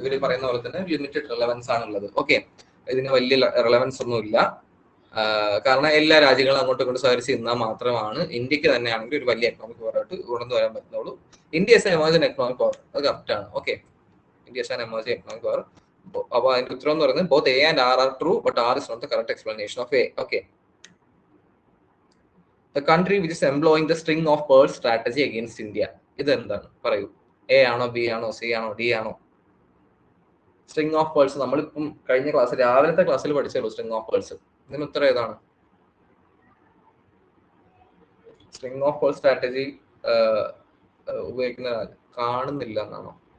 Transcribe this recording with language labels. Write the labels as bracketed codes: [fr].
[ml] ഇവർ പറയുന്ന പോലെ തന്നെ ലിമിറ്റഡ് റിലവൻസ് ആണുള്ളത്. ഓക്കെ, ഇതിന് വലിയ റിലവൻസ് ഒന്നുമില്ല. കാരണം എല്ലാ രാജ്യങ്ങളും അങ്ങോട്ടും ഇങ്ങോട്ട് സഹകരിച്ച് നിന്നാൽ മാത്രമാണ് ഇന്ത്യക്ക് തന്നെയാണെങ്കിൽ ഒരു വലിയ എക്കണോമിക് പവറായിട്ട് ഉയർന്നു വരാൻ പറ്റുന്നുള്ളൂ. [en] India is emerging economic power, [ml] അത് കറക്റ്റ് ആണ്. Okay, [en] India is an emerging economic power [ml] അപ്പൊ അതിന്റെ ഉത്തരം എന്ന് പറയുന്നത് [en] both A and R are true, but R is not the correct explanation of A. Okay. The country which is employing the string of pearls strategy against India. [ml] ഇത് എന്താണ് പറയൂ? A ആണോ, B ആണോ, C ആണോ, D ആണോ? String of pearls നമ്മളിപ്പം കഴിഞ്ഞ class രാവിലത്തെ ക്ലാസ്സിൽ പഠിച്ചല്ലോ സ്ട്രിങ് ഓഫ് പേൾസ്. ഇതിന് ഉത്തരം ഏതാണ്? സ്ട്രിങ് ഓഫ് പേൾ സ്ട്രാറ്റജി ഉപയോഗിക്കുന്ന കാണുന്നില്ല എന്നാണോ?